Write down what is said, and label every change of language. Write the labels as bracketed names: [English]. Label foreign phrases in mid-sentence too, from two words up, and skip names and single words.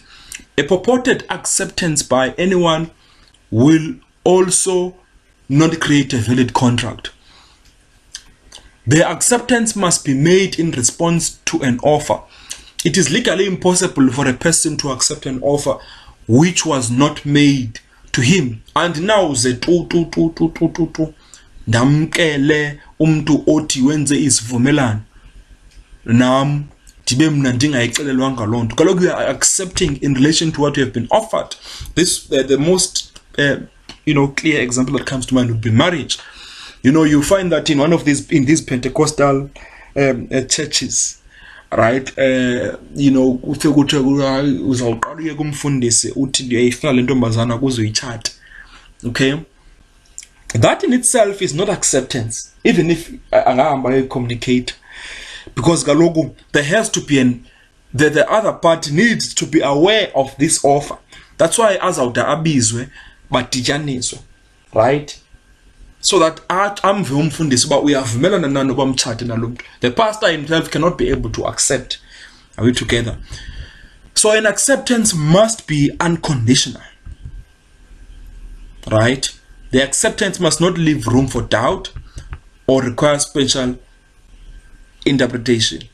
[English] A purported acceptance by anyone will also not create a valid contract. The acceptance must be made in response to an offer. It is legally impossible for a person to accept an offer which was not made to him. And now [Xhosa] ndamkele umntu othi wenze isivumelano nam ndibe mna ndingayixelelwanga loo nto. [English] Kaloku you are accepting in relation to what you have been offered. This the most clear example that comes to mind would be marriage. You find that in one of these Pentecostal churches, right? [Xhosa] Uthe uzawuqala kumfundisi uthi ndiyayifuna le ntombazana ukuze uyithathe. [English] Okay, that in itself is not acceptance, even if angahamba communicate, because kaloku there has to be the other party needs to be aware of this offer. [Xhosa] That's why azawuda abizwe badityaniswe, [English] right? So that [Xhosa] amve umfundisi uba uyavumelana nani uba mtshate nalo mntu. [English] The pastor himself cannot be able to accept. Are we together? So an acceptance must be unconditional, right? The acceptance must not leave room for doubt or require special interpretation.